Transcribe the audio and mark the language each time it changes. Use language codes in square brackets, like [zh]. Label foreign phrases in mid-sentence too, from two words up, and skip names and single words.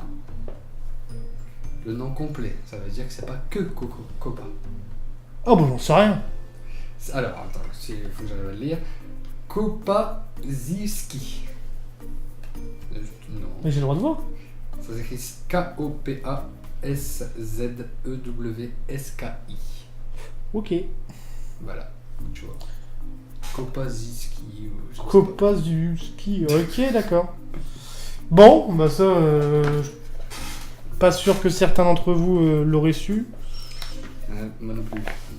[fr] Le nom complet, ça veut dire que c'est pas que Coppa. Oh bah j'en sais rien. Alors, attends, il faut que j'arrive à le lire. Kopaziski. Non. Mais j'ai le droit de voir. Ça s'écrit K-O-P-A-S-Z-E-W-S-K-I. Ok. Voilà, tu vois. Kopaziski. je sais pas. Kopazuski. Ok, d'accord. Bon, bah ça... pas sûr que certains d'entre vous l'auraient su. Moi non plus.